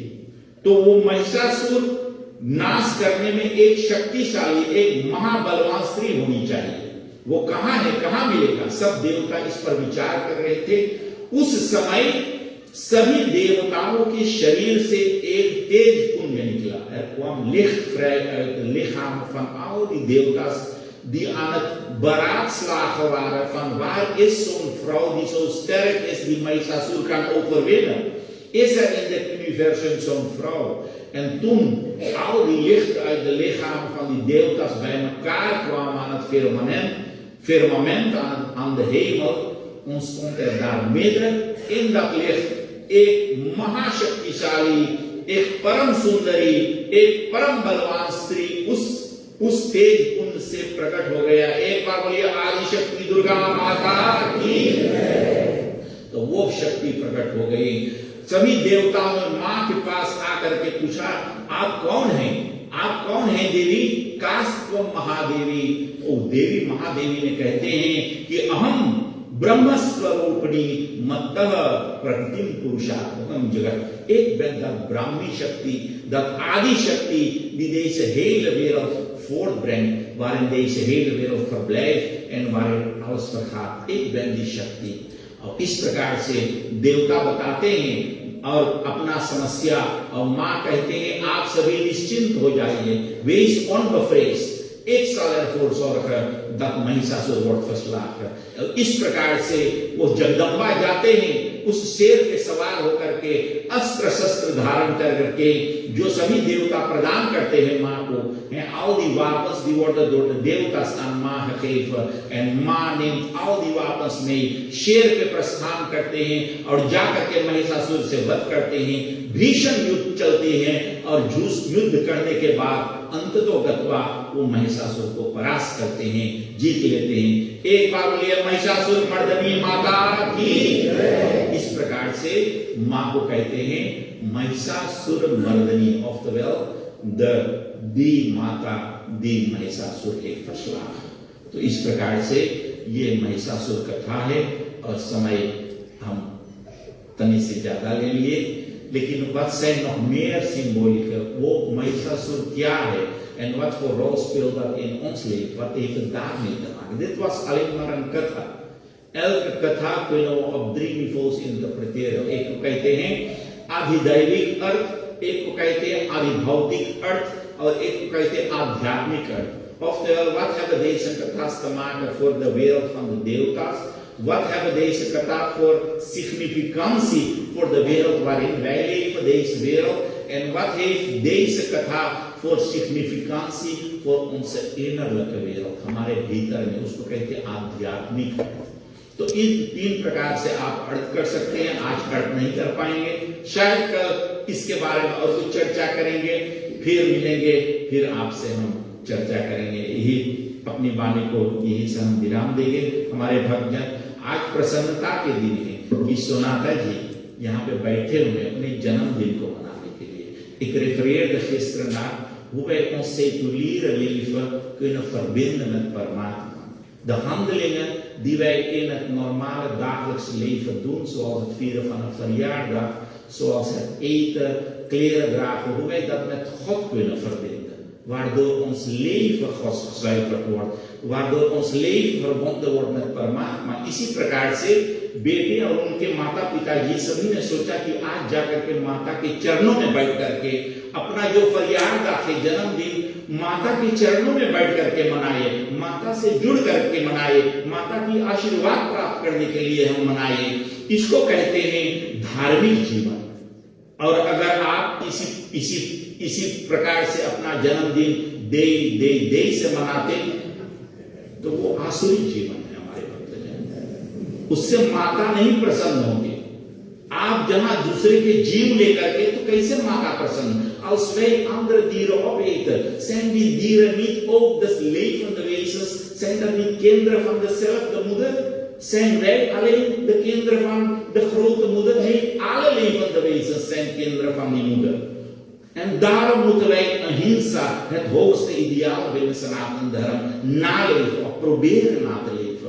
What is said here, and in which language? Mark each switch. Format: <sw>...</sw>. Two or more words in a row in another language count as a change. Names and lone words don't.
<hi>तो वो महिषासुर नाश करने में एक शक्तिशाली, एक महाबलवान स्त्री होनी चाहिए. वो कहां है, कहां मिलेगा? सब देवता इस पर विचार कर रहे थे. उस समय सभी देवताओं के शरीर से एक तेज पुंज निकला.</hi> <nl>Er kwam licht vrij uit de lichamen van al die deeltas die aan het beraadslagen waren van waar is zo'n vrouw die zo sterk is die Mahishasur kan overwinnen. Is er in dit universum zo'n vrouw? En toen al die lichten uit de lichamen van die deeltas bij elkaar kwamen aan het firmament aan de hemel, ontstond er daar midden in dat licht</nl> <hi>एक महाशक्तिशाली, एक परम सुंदरी, एक परम बलवान स्त्री उस तेज पुंज से प्रकट हो गया. एक बार बोलिए आदिशक्ति दुर्गा माता की. तो वो शक्ति प्रकट हो गई. सभी देवताओं ने मां के पास आकर के पूछा, आप कौन हैं? आप कौन हैं देवी?</hi> <sa>कास्त्व महादेवी।</sa> <hi>ओ देवी महादेवी ने कहते हैं कि</hi> <sa>अहम ब्रह्म स्वरूपिणी मत्तः प्रकृतिम पुरुषात्मकम जगत।</sa> <hi>एक द ब्राह्मी शक्ति, द आदि शक्ति,</hi> <nl>die deze hele wereld voortbrengt, waarin deze hele wereld verblijft en waarin alles vergaat. Ik ben die</nl> <hi>शक्ति। और इस प्रकार से देवता बताते हैं और अपना समस्या, और मां कहते हैं आप सभी निश्चिंत हो जाइए,</hi> <nl>wees onbevreesd, ik zal ervoor zorgen dat महिषासुर wordt verslagen।</nl> <hi>इस प्रकार से वो जगदम्बा जाते हैं उस शेर पे सवार होकर के, अस्त्र शस्त्र धारण करके, जो सभी देवता प्रदान करते हैं मां को,</hi> <nl>al die wapens die worden door de deवता's aan मां gegeven en मां neemt al die wapens mee,</nl> <hi>शेर पे प्रस्थान करते हैं और जाकर के महिषासुर से वध करते हैं। भीषण युद्ध चलते हैं और युद्ध करने के बाद अंततोगत्वा वो महिषासुर को परास्त करते हैं, जीत लेते हैं। एक बार बोलिए महिषासुर मर्दनी माता की। इस प्रकार से मां को कहते हैं महिषासुर मर्दनी ऑफ द वेल, दी माता दी महिषासुर के verslagen। तो इस प्रकार से ये महिषासुर कथा है और समय हम तनी से ज्यादा ले लिए, लेकिन</hi> <nl>wat zijn nog meer symbolieken?</nl> <hi>वो महिषासुर क्या है</hi> <nl>en wat voor rol speelt dat in ons leven? Wat heeft het daarmee te maken? Dit was alleen maar een कथा। elke कथा kunnen we op 3 niveaus interpreteren।</nl> <hi>एक को कहते हैं आधिदैविक अर्थ, एक को कहते हैं आधिभौतिक अर्थ और एक को कहते हैं आध्यात्मिक अर्थ।</hi> <nl>Oftewel, wat hebben deze kata's te maken voor de wereld van de deवता's? Wat hebben deze kata voor significantie voor de wereld waarin wij leven, deze wereld? En wat heeft deze kata voor significantie voor onze innerlijke wereld,</nl> <hi>हमारे भीतर में? उसको कहते हैं आध्यात्मिक। तो इन 3 प्रकार से आप अर्थ कर सकते हैं। आज अर्थ नहीं कर पाएंगे, शायद कल इसके बारे में और कुछ चर्चा करेंगे, फिर मिलेंगे, फिर आपसे हम चर्चा करेंगे। यही अपनी वाणी को यही से हम विराम देंगे। हमारे भक्तजन, आज प्रसन्नता के दिन है कि सोनाता जी यहाँ पे बैठे हुए अपने जन्मदिन को मनाने के लिए।</hi> <nl>Ik refereer er gisteren naar hoe wij ons seculiere leven kunnen verbinden met Paramatma. De handelingen die wij in het normale dagelijkse leven doen, zoals het vieren van een verjaardag, zoals het eten, kleren dragen, hoe wij dat met God kunnen verbinden. Waardoor ons leven gezuiverd wordt, waardoor ons leven verbonden wordt met परमात्मा।</nl> <hi>इसी प्रकार से बेटे और उनके माता पिता जी सभी ने सोचा कि आज जाकर के माता के चरणों में बैठ करके अपना जो फरियाद है जन्मदिन माता के चरणों में बैठ करके मनाए, माता से जुड़ करके मनाए, माता की आशीर्वाद प्राप्त करने के लिए हम मनाए। इसको कहते हैं धार्मिक जीवन। और अगर आप इसी प्रकार से अपना जन्मदिन दे से मनाते तो वो आसुरी जीवन है हमारे भक्तजन। उससे माता नहीं प्रसन्न होगी। आप जहां दूसरे के जीव लेकर के, तो कैसे माता प्रसन्न?</hi> <nl>Als wij andere dieren opeten, zijn die dieren niet ook de levende wezens? Zijn dat niet kinderen van dezelfde moeder? Zijn wij alleen de kinderen van de grote moeder? Nee, alle levende wezens zijn kinderen van die moeder. En daarom moeten wij ahimsa, het hoogste ideaal binnen Sanatana Dharma, naleven of proberen na te leven.</nl>